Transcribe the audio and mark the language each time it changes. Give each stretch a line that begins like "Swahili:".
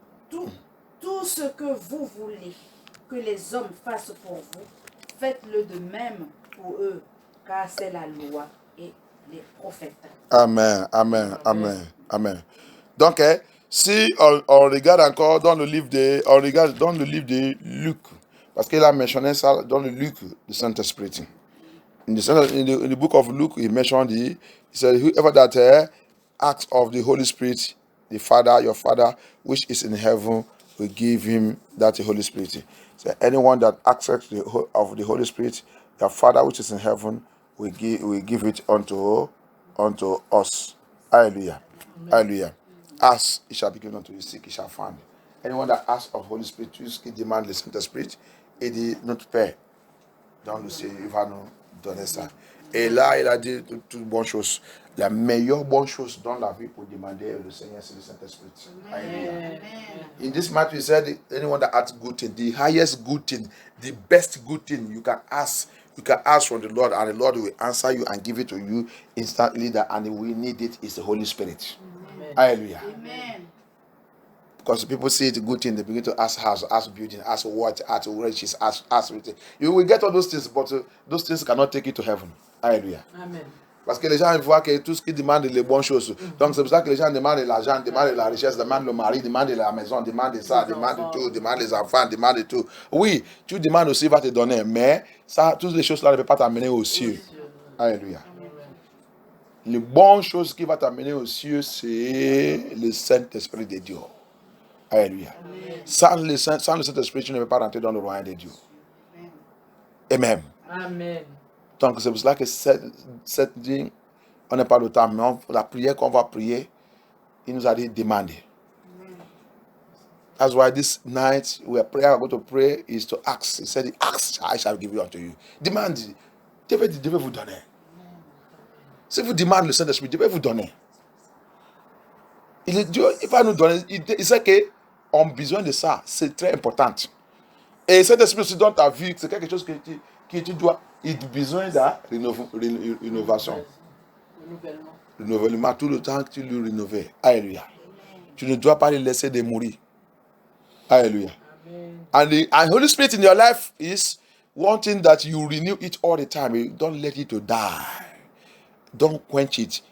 French: Tout ce que vous voulez que les hommes fassent pour vous, faites-le de même pour eux, car c'est la loi et les prophètes. Amen, amen, amen, amen. Donc, si on regarde encore dans le livre de Luc, parce qu'il a mentionné ça dans le Luc du Saint-Esprit.
English: In the book of Luke, he mentioned he said, whoever that acts of the Holy Spirit, the Father, your Father, which is in heaven, will give him that Holy Spirit. So anyone that acts of the Holy Spirit, your Father, which is in heaven, will give it unto us. Hallelujah. Amen. Hallelujah. Ask, it shall be given unto you. Seek, it shall find. Anyone that asks of Holy Spirit,
French: qui demande le Saint-Esprit, et dit notre Père, dans le ciel, il va nous donner ça. Et là, il a dit toutes bonnes choses. La meilleure bonne chose dans la vie pour demander le Seigneur, c'est le Saint-Esprit. Amen.
English: In this matter, he said, anyone that asks good thing, the highest good thing, the best good thing you can ask from the Lord, and the Lord will answer you and give it to you instantly. And we need it is the Holy Spirit. Amen. Hallelujah. Amen. Because people see it a good thing, they begin to ask house, ask building, ask what, ask riches, ask everything. You will get all those things, but those things cannot take you to heaven. Hallelujah. Amen.
French: Parce que les gens voient que tout ce qu'ils demandent est les bonnes choses. Donc c'est pour ça que les gens demandent l'argent, demandent la richesse, demandent le mari, demandent la maison, demandent ça, demandent tout, demandent les enfants, demandent tout. Oui, tu demandes aussi, il va te donner, mais ça, toutes les choses-là ne peuvent pas t'amener aux cieux. Alléluia. Les bonnes choses qui vont t'amener aux cieux, c'est le Saint-Esprit de Dieu. Alléluia. Sans le Saint-Esprit, tu ne peux pas rentrer dans le royaume de Dieu. Amen. Amen. Donc c'est pour cela que cette ligne, on n'a pas le temps, mais la prière qu'on va prier, il nous a dit demander.
English: That's why this night we are going to pray is to ask. He said, ask, I shall give it unto you.
French: Demande, Dieu va vous donner. Si vous demandez le Saint-Esprit, Dieu va vous donner. Dieu, il va nous donner. Il sait qu'on a besoin de ça. C'est très important. Et cet esprit aussi dans ta vie, c'est quelque chose que tu dois. Il a besoin de rénovation. Renouvellement tout le temps que tu le rénoves. Alléluia. Tu ne dois pas le laisser de mourir. Alléluia.
English: And the Holy Spirit in your life is one thing that you renew it all the time. You don't let it to die. Don't quench it.